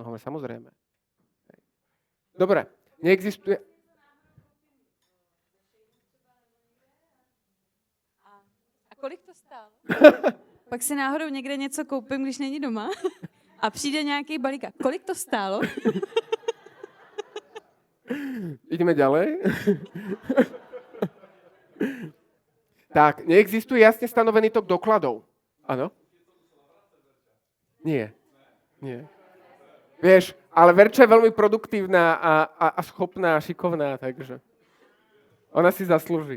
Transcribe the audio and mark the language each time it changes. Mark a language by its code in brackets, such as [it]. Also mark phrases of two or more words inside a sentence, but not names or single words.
[sk] Hovorím, samozrejme. Hej. Dobre, neexistuje... [cs] A kolik to stálo? Pak si náhodou někde něco koupím, když není doma a přijde nějaký balík. A kolik to stálo? [sk] Ideme ďalej. Tak, neexistuje jasne stanovený tok dokladov. Áno? Nie. Vieš, ale Verča je veľmi produktívna a schopná a šikovná, takže ona si zaslúži.